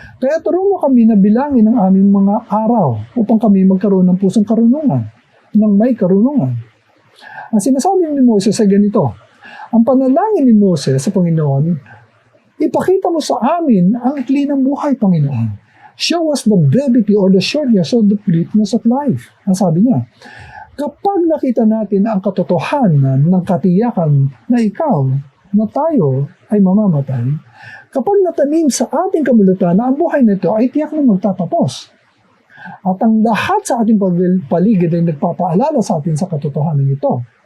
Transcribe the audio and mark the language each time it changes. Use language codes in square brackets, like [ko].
[tl] Kaya turo mo kami na bilangin ang aming mga araw upang kami magkaroon ng pusong karunungan, ng may karunungan. Ang sinasabi ni Moses ay ganito, ang panalangin ni Moses sa Panginoon, ipakita mo sa amin ang ikli ng buhay, Panginoon. [en] Show us the brevity or the shortness or the fleetness of life. [tl] Ang sabi niya, kapag nakita natin ang katotohanan ng katiyakan na ikaw, na tayo ay mamamatay, kapag natanim sa ating kamulutan na ang buhay nito ay tiyak na magtatapos. At ang lahat sa ating paligid ay nagpapaalala sa atin sa katotohanan ito.